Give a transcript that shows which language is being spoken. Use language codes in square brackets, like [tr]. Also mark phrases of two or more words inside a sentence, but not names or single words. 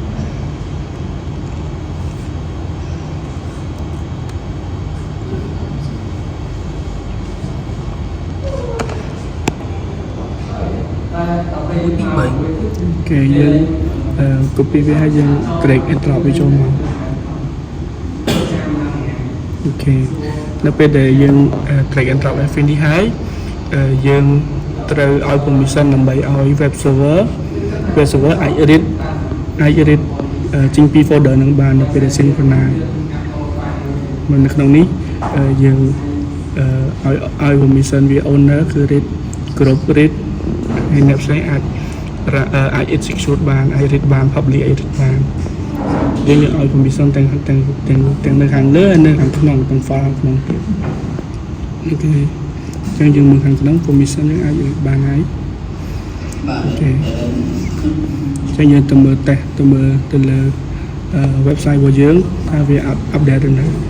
[km] គេយើង copy វាហើយយើង [en] drag and drop [km] វាចូលមក អូខេនៅពេលដែលយើង [en] drag and drop finish [km] ហើយយើងត្រូវឲ្យ permission ដើម្បីឲ្យ [en] web server [km] អាច read ចេញពី folder នឹងបាននៅពេលដែល synchronize មកនៅក្នុង នេះយើងឲ្យ permission វា owner គឺ [en] read group read [km] ហើយអ្នកផ្សេងអាច execute បានអាច read បាន [en] public edit [km] បានយើងឲ្យ permission ទាំងនៅខាងលើហើយនៅខាងក្នុងទាំង file ក្នុងទៀតអូខេអញ្ចឹងយើងមើលខាងក្នុង permission យើងអាច read បានហើយអូខេអញ្ចឹងយើងទៅមើល test ទៅមើលទៅលើ website របស់យើងថាវា update ឬនៅ